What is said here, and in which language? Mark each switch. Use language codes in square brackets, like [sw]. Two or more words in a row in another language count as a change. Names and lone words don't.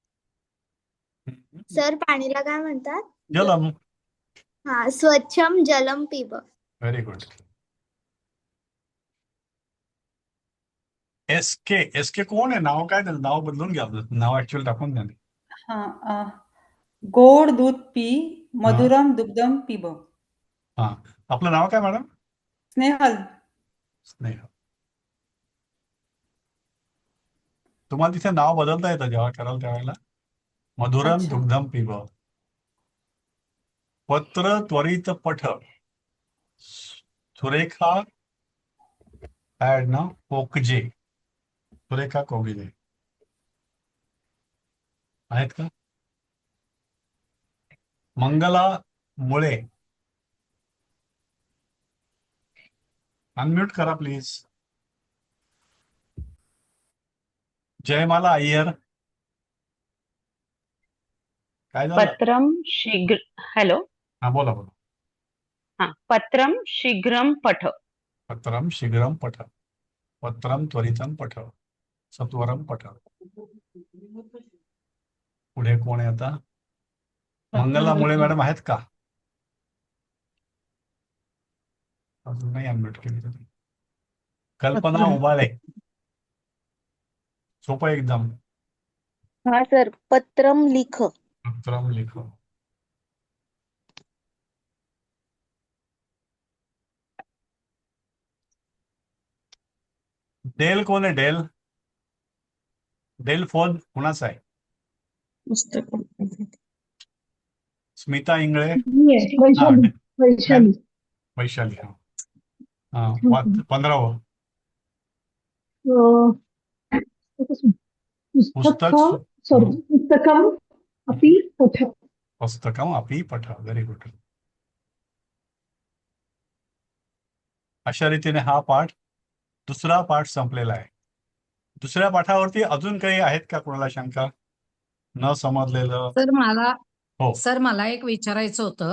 [mr] सर पाणीला काय म्हणतात? [sa] जलम. हा, स्वच्छम जलम पिब. [en] very good. [mr] एसके. एसके कोण आहे? नाव काय त्याचं? नाव बदलून घ्या आपलं. नाव ऍक्च्युअली टाकून द्या. हाँ गोड दूध पी [sa] मधुरम दुग्धम पिब. [mr] हा, आपलं नाव काय मॅडम? स्नेहल. स्नेह. तुम्हाला तिथे नाव बदलता येतं जेव्हा कराल त्यावेळेला. [sa] मधुरम [mr] अच्छा. [sa] दुग्धम पिब. पत्र त्वरित पठ. [mr] सुरेखा ऍड ना कोकजे. सुरेखा कोकजे आहेत का? मंगला मुळे. अनम्यूट करा प्लीज. जयमाला अय्यर. काय झालं? [sa] पत्रम शीघ्र हॅलो [mr] हा, बोला बोला. [sa] हा पत्रम शीघ्रम पठ. पत्रम शीघ्रम पठ. पत्रम त्वरितम पठ. सत्वरम पठ. [mr] पुढे कोण आहे आता? मंगला मुळे मॅडम आहेत का? अजून नाही अनम्यूट केली तुम्ही. कल्पना [sa] पत्रम. [mr] उबाळे. सोपं आहे एकदम. [sa] हा सर पत्रम लिख. पत्रम लिख. [mr] डेल कोण आहे? डेल. डेल फोन कुणाचा आहे? स्मिता इंगळे. हा, वैशाली. वैशाली. हा हा, 15वं. [sa] पुस्तक पुस्तकम अपि पठ. पुस्तकम अपि पठ. [en] very good. [mr] अशा रीतीने हा पाठ, दुसरा पाठ संपलेला आहे. दुसऱ्या पाठावरती अजून काही आहेत का कोणाला शंका? न समजलेलं? सर मला हो सर मला एक विचारायचं होतं.